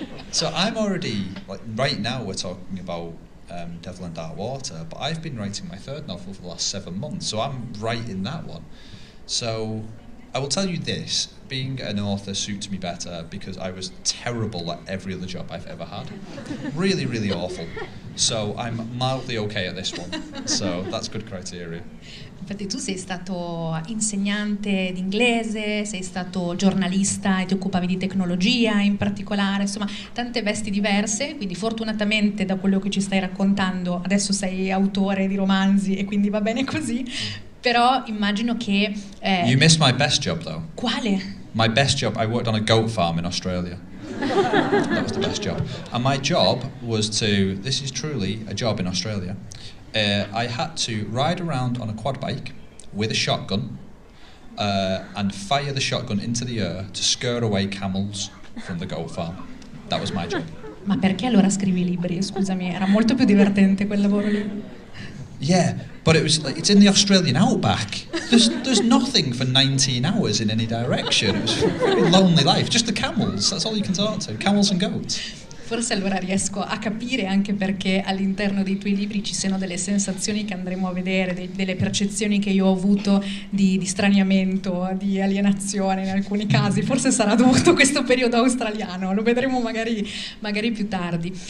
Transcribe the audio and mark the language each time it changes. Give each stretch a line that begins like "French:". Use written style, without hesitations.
English: So I'm already, like, right now we're talking about Devil and Dark Water, but I've been writing my 3rd novel for the last 7 months, so I'm writing that one. So I will tell you this, being an author suits me better, because I was terrible at every other job I've ever had. Really, really awful. So I'm mildly okay at this one. So that's good criteria.
Italian: Infatti tu sei stato insegnante di inglese, sei stato giornalista e ti occupavi di tecnologia in particolare, insomma tante vesti diverse, quindi fortunatamente da quello che ci stai raccontando adesso sei autore di romanzi e quindi va bene così, però immagino che...
English: You missed my best job though.
Italian: Quale?
English: My best job, I worked on a goat farm in Australia. That was the best job. And my job was to, this is truly a job in Australia, I had to ride around on a quad bike with a shotgun and fire the shotgun into the air to scare away camels from the goat farm. That was my job.
Italian: Ma perché allora scrivi libri? Scusami, era molto più divertente quel lavoro lì.
English: Yeah, but it's in the Australian outback. There's nothing for 19 hours in any direction. It was a very lonely life. Just the camels, that's all you can talk to. Camels and goats.
Italian: Forse allora riesco a capire anche perché all'interno dei tuoi libri ci siano delle sensazioni che andremo a vedere, delle percezioni che io ho avuto di straniamento, di alienazione in alcuni casi. Forse sarà dovuto a questo periodo australiano, lo vedremo magari più tardi.